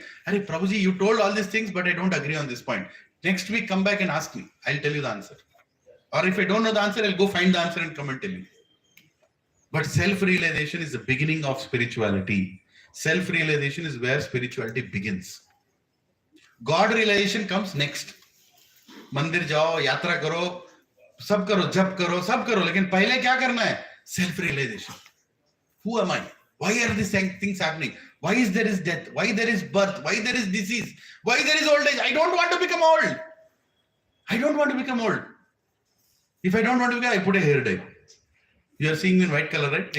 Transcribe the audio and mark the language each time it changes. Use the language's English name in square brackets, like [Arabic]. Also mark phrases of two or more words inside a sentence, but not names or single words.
[English] Arey Prabhuji, you told all these things, but I don't agree on this point. Next week, come back and ask me. I'll tell you the answer. Or if I don't know the answer, I'll go find the answer and come and tell you. But self-realization is the beginning of spirituality. Self-realization is where spirituality begins. God realization comes next. [Hindi] मंदिर जाओ, यात्रा करो, सब करो, जप करो, सब करो. लेकिन पहले क्या करना है? [English] Self-realization. Who am I? Why are these things happening? Why is there is death? Why there is birth? Why there is disease? Why there is old age? I don't want to become old. I don't want to become old. If I don't want to become, I put a hair dye. You are seeing me in white color, right?